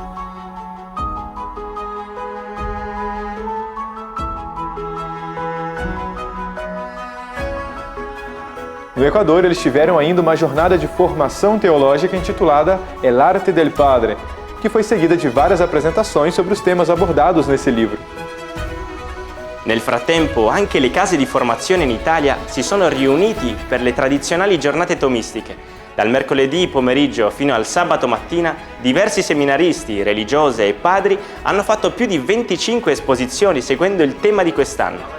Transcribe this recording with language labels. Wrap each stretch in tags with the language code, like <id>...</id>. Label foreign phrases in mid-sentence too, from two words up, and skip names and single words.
<pt>No Equador, eles tiveram ainda uma jornada de formação teológica intitulada El Arte del Padre, que foi seguida de várias apresentações sobre os temas abordados nesse livro.</pt> <it>Nel frattempo, anche le case di formazione in Italia si sono riuniti per le tradizionali giornate tomistiche. Dal mercoledì pomeriggio fino al sabato mattina, diversi seminaristi, religiose e padri hanno fatto più di 25 esposizioni seguendo il tema di quest'anno.</it>